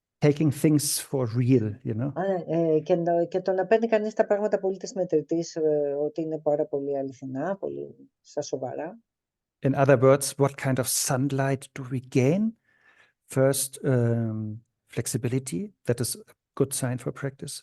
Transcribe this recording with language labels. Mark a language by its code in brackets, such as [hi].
[en] Taking things for real, you know. [el] Και το να παίρνει κανείς τα πράγματα πολύ της μετρητής, ότι είναι πάρα πολύ αληθινά, πολύ στα σοβαρά. [en] In other words, what kind of sunlight do we gain? First, flexibility, that is a good sign for practice.